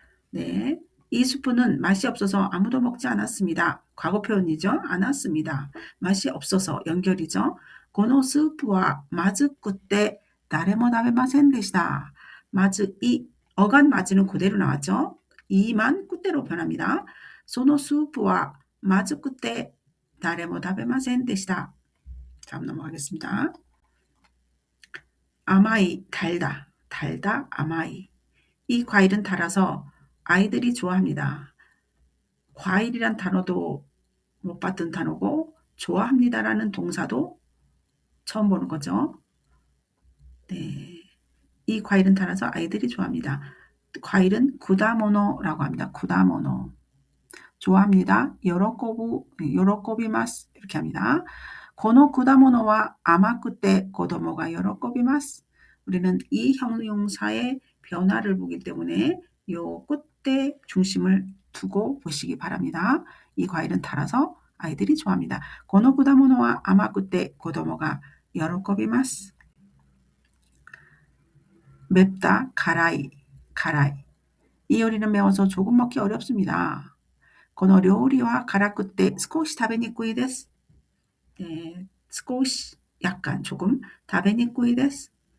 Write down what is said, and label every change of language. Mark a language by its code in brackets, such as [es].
[ko] 네, 이 수프는 맛이 없어서 아무도 먹지 않았습니다. 과거 표현이죠. 않았습니다. 맛이 없어서 연결이죠. [ja] このスープはまずくて誰も食べませんでした. [ko] 마즈 이 어간 마즈는 그대로 나왔죠. 이만 그대로 변합니다. [ja] そのスープはまずくて誰も食べませんでした. [ko] 다음 넘어가겠습니다. 아마이, 달다, 아마이. 이 과일은 달아서 아이들이 좋아합니다. 과일이란 단어도 못 봤던 단어고 좋아합니다라는 동사도 처음 보는 거죠. 네, 이 과일은 달아서 아이들이 좋아합니다. 과일은 구다모노라고 합니다. 구다모노. 좋아합니다. 요로코비마스 이렇게 합니다. [ja] この果物は甘くて子供が喜びます. [ko] 우리는 이 형용사의 변화를 보기 때문에 요 끝에 중심을 두고 보시기 바랍니다. 이 과일은 달아서 아이들이 좋아합니다. [ja] この果物は甘くて子供が喜びます. [ko] 맵다, 가라이. 이 요리는 매워서 조금 먹기 어렵습니다. [ja] この料理は辛くて少し食べにくいです.네, 少し [ko] 약간 조금 [ja] 食べにくいです.